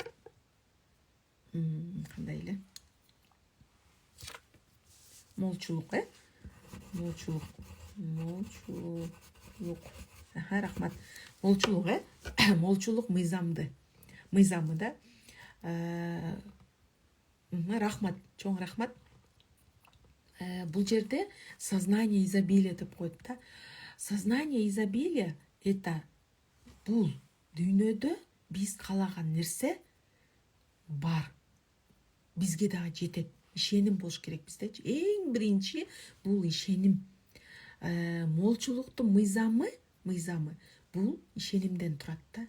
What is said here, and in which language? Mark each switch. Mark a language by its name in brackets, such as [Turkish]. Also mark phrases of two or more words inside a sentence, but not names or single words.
[Kyrgyz] Кандай эле? Молчулук, молчулук. Молчулук. Рахмат. Молчулук, молчулук мыйзамы да. Рахмат, чоң рахмат. Бул жерде [Russian] сознание изобилия [Kyrgyz] деп коет да. [Russian] Сознание изобилия это [Kyrgyz] бул дүйнөдө биз каалаган нерсе бар. Бизге дагы жетет. Ишеним болуш керек биздечи. Эң биринчи бул ишеним. Молчулуктун мыйзамы бул ишенимден турат да.